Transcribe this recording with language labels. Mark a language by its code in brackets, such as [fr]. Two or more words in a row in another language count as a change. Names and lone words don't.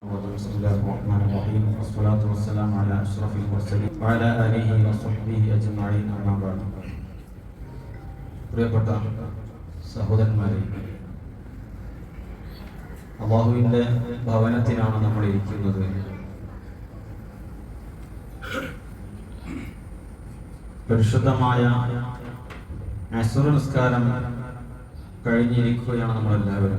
[ar] بسم الله الرحمن الرحيم والصلاة والسلام على أشرف المرسلين وعلى آله وصحبه أجمعين أما بعد. [ml] പ്രിയപ്പെട്ട സഹോദരന്മാരെ, അല്ലാഹുവിന്റെ ഭവനത്തിലാണ് നമ്മൾ ഇരിക്കുന്നത്. പരിശുദ്ധമായ അസ്ർ നിസ്കാരം കഴിഞ്ഞിരിക്കുകയാണ് നമ്മളെല്ലാവരും.